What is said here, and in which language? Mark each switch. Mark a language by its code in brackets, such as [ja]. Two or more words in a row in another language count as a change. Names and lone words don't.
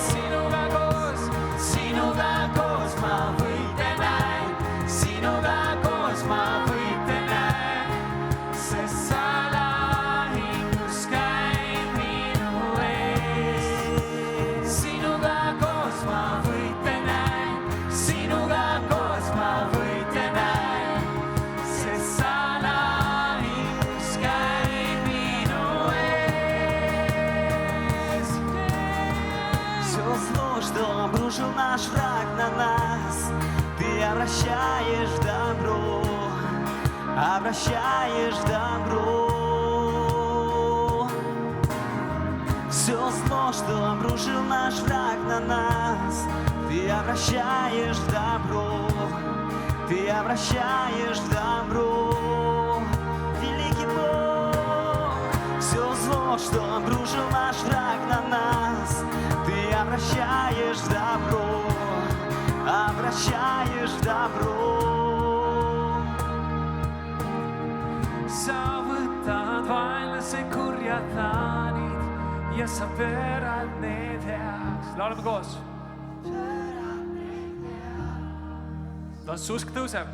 [et] Sinuga koos ma võite näen, sinuga koos ma võite näen, sest sa lahingus käid minu ees. Sinuga koos ma võite näen, sinuga koos ma võite näen, sest sa lahingus käid minu ees. [ru] Все зло, что обрушил наш враг на нас, ты обращаешь в добро, обращаешь в добро. Все зло, что обрушил наш враг на нас, ты обращаешь в добро, ты обращаешь в добро. Великий Бог, все зло, что обрушил наш враг на нас, ты обращаешь в добро, обращаешь в добро. [et] Sa võtad vaenlase kurjad plaanid ja sa pöörad need heaks. Laulame koos. Tants usk tõuseb.